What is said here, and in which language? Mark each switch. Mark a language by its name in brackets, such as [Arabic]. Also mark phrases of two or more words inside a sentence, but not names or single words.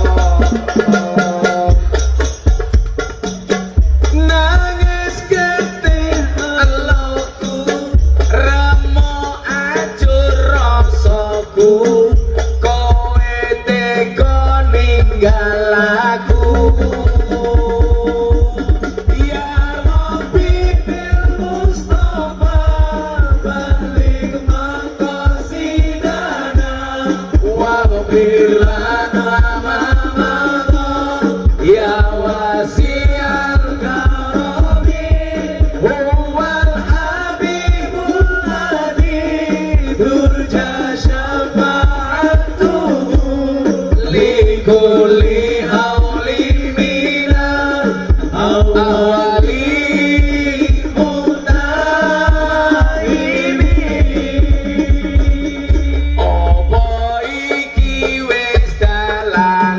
[Javanese] Kowe teko ninggal aku. [Arabic] يا ربي بالمصطفى بلغ مقاصدنا واغفر لنا ما مضى يا واسع الكرم هو الحبيب الذي ترجى لكل هول من الأهوال مقتحم. [Javanese] Apa iki wis dalan